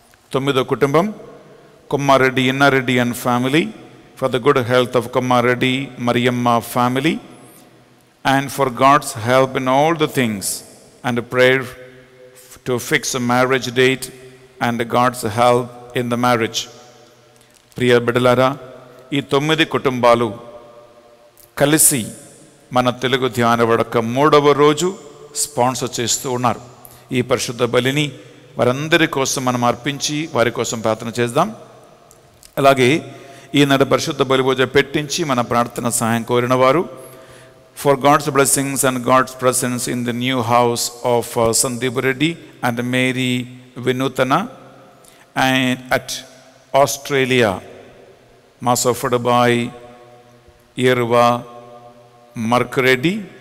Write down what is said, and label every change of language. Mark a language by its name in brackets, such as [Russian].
[English] Tomido Kutumbam, Kummareddy Inna Reddy and family, for the good health of Kummareddy Mariamma family and for God's help in all the things and a prayer to fix a marriage date and God's help in the marriage. [Telugu] ప్రియ బిడ్డలారా, ఈ 9 కుటుంబాలు కలిసి మన తెలుగు ధ్యాన వడక 3వ రోజు sponsor చేస్తూ ఉన్నారు. ఈ పరిశుద్ధ బలిని వారందరి కోసం మనం అర్పించి వారి కోసం ప్రార్థన చేద్దాం. అలాగే ఈనాడు పరిశుద్ధ బలి పూజ పెట్టించి మన ప్రార్థన సహాయం కోరిన వారు, [English] for God's blessings and God's presence in the new house of Sandeep Reddy and Mary Vinutana and at Australia, Mass offered by Irva Mark Reddy.